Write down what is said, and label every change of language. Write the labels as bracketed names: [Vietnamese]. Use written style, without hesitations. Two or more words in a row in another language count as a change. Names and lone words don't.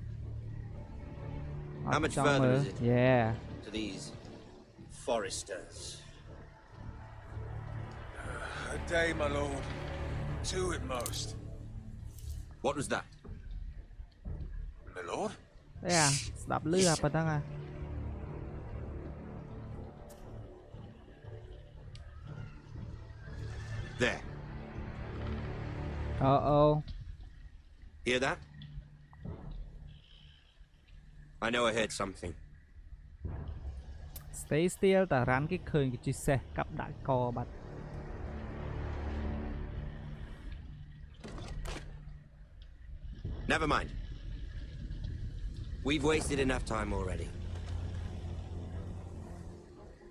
[English] How much further is it? Yeah. To these foresters. A day, my lord. 2 at most. What was that? My lord? Yeah, [Khmer] ស្ដាប់លឺអាប៉ុណ្ណឹងអា [English] There. Uh-oh. Hear that? I know I heard something. Stay still [Khmer] តារ៉ាន់គេឃើញគេជិះសេះកាប់ដាក់កបាត់ [English] Never mind. We've wasted enough time already.